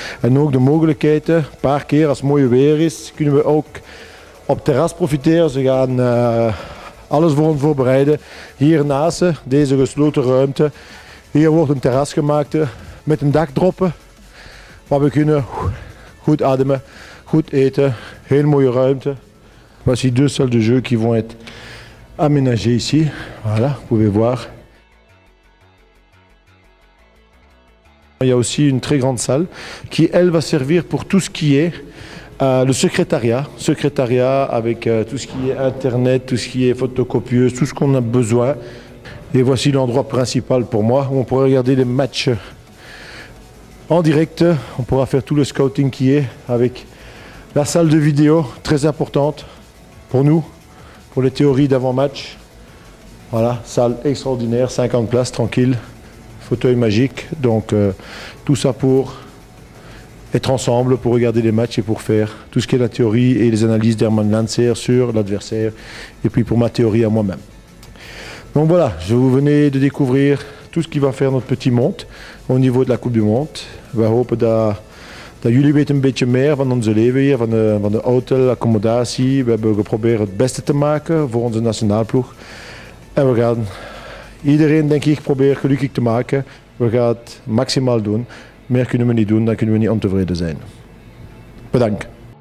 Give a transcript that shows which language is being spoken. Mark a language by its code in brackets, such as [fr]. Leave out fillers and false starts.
[nl] En ook de mogelijkheden, een paar keer als het mooi weer is, kunnen we ook op het terras profiteren. Ze gaan alles voor ons voorbereiden. Hiernaast, deze gesloten ruimte, hier wordt een terras gemaakt met een dak droppen. Waar we kunnen goed ademen, goed eten, heel mooie ruimte. [fr] Voici deux salles de jeu qui vont être aménagées ici. Voilà, vous pouvez voir. Il y a aussi une très grande salle qui, elle, va servir pour tout ce qui est le secrétariat avec tout ce qui est internet, tout ce qui est photocopieuse, tout ce qu'on a besoin. Et voici l'endroit principal pour moi où on pourra regarder les matchs en direct. On pourra faire tout le scouting qui est avec la salle de vidéo, très importante pour nous, pour les théories d'avant-match. Voilà, salle extraordinaire, 50 places, tranquille, fauteuil magique. Donc tout ça pour être ensemble, pour regarder les matchs et pour faire tout ce qui est la théorie et les analyses d'Herman Lancer sur l'adversaire. Et puis pour ma théorie à moi-même. Donc voilà, je vous venais de découvrir tout ce qui va faire notre petit monde au niveau de la Coupe du Monde. [nl] We hopen dat jullie weten een beetje meer van onze leven hier, van de hotel, accommodatie. We hebben geprobeerd het beste te maken voor onze nationaalploeg. En we gaan iedereen, denk ik, proberen gelukkig te maken. We gaan het maximaal doen. Meer kunnen we niet doen, dan kunnen we niet ontevreden zijn. Bedankt.